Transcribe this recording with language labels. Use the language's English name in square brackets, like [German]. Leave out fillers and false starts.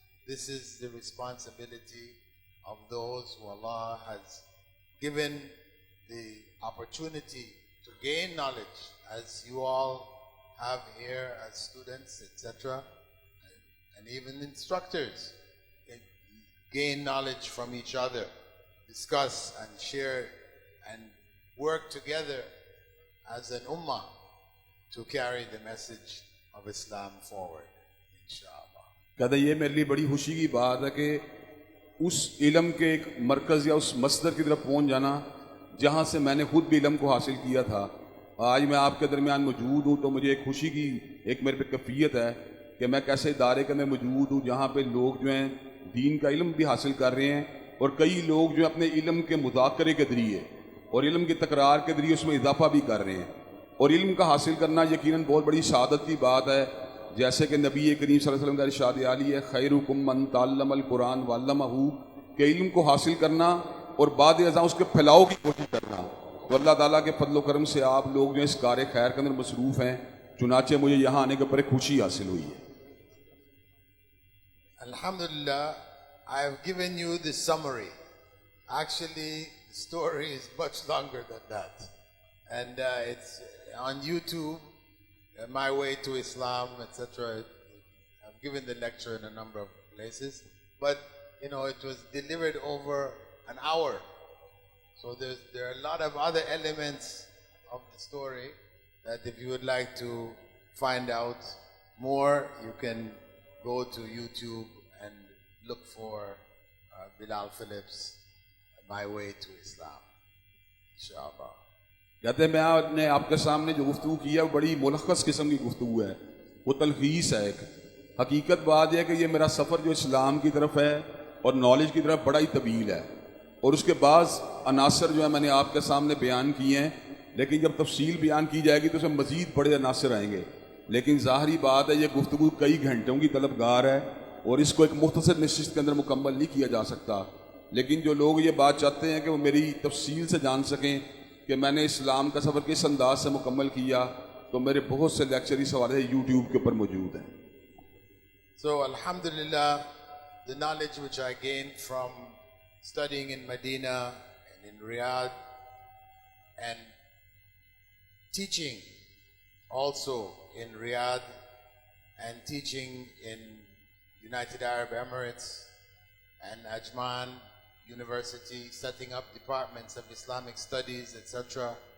[English] This is the responsibility of those who Allah has given the opportunity to gain knowledge, as you all have here as students, etc., and even instructors. Gain knowledge from each other, discuss and share and work together as an ummah to carry the message of Islam forward, inshallah. [Hindi] कहते ये मेरे लिए बड़ी खुशी की बात है कि उस इल्म के एक मरकज़ या उस मस्दर की तरफ पहुंच जाना जहां से मैंने खुद भी इल्म को हासिल किया था। आज मैं आपके दरमियान मौजूद हूं तो मुझे एक खुशी की एक मेरे पे कैफियत है कि मैं कैसे इदारे के अंदर मौजूद हूं जहां पे लोग जो हैं दीन का इल्म भी हासिल कर रहे हैं और कई लोग जो अपने इल्म के मुज़ाकरे के ज़रिए और इल्म की तकरार के जरिए उसमें इजाफा भी कर रहे हैं। और इल्म का हासिल करना यकीनन बहुत बड़ी शहादत की बात है। जैसे कि नबी करीम सल्लल्लाहु अलैहि वसल्लम का इरशाद आली है, [Arabic] खैरुकुम मन तअल्लमल कुरान व अल्लमहू, [Hindi] के इल्म को हासिल करना और बाद अज़ा उसके फैलाव की कोशिश करना। तो अल्लाह ताला के फजल करम से आप लोग जो इस कार्य खैर के अंदर मसरूफ़ हैं, चुनाचे मुझे यहाँ आने के ऊपर एक खुशी हासिल हुई है। [English] Alhamdulillah, I have given you the summary. Actually, the story is much longer than that. And it's on YouTube, My Way to Islam, etc. I've given the lecture in a number of places. But, you know, it was delivered over an hour. So there are a lot of other elements of the story that if you would like to find out more, you can go to YouTube and look for Bilal Phillips, My Way to Islam, inshallah. [Hindi] कहते हैं मैंने आपके सामने जो गुफ्तगू की है वो बड़ी मुलख्खस किस्म की गुफ्तगू है, वो तलखीस है। एक हकीकत बात यह है कि ये मेरा सफ़र जो इस्लाम की तरफ है और नॉलेज की तरफ बड़ा ही तवील है, और उसके बाद अनासर जो है मैंने आपके सामने बयान किए हैं, लेकिन जब तफसील बयान की जाएगी तो उसमें मज़ीद बड़े अनासर आएंगे। लेकिन ज़ाहरी बात है ये गुफ्तगू कई घंटों की तलबगार है और इसको एक मुख्तसर नशिस्त के अंदर मुकम्मल नहीं किया जा सकता। लेकिन जो लोग ये बात चाहते हैं कि वो मेरी तफसील से जान सकें कि मैंने इस्लाम का सफ़र किस अंदाज से मुकम्मल किया, तो मेरे बहुत से लेक्चर इस हवाले से यूट्यूब के ऊपर मौजूद हैं। [English] So Alhamdulillah, the knowledge which I gained from studying in Medina and in Riyadh and teaching also in Riyadh and teaching in United Arab Emirates and Ajman University, setting up departments of Islamic studies, etc.